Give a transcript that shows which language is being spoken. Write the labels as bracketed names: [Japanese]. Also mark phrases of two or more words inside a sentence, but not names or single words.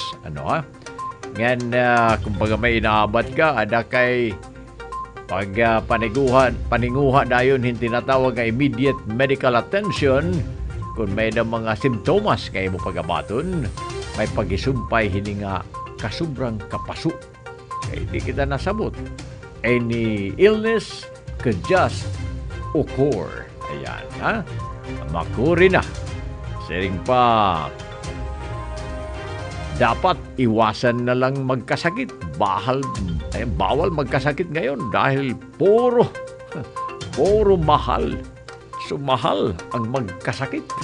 [Waray] Ngan kumbaga may inaabat ka, ada kay pag paninguha dayon hindi natawag nga [English] immediate medical attention [Waray] kung may na mga simptomas kay mo pagabaton, may pagisumpay hini nga kasubrang kapaso. Kaya di kita nasabot. [English] Any illness could just occur. [Waray] Ayan, makuri na. [Filipino] Sering pa, dapat iwasan na lang magkasakit. Bawal magkasakit ngayon dahil puro mahal. So mahal ang magkasakit.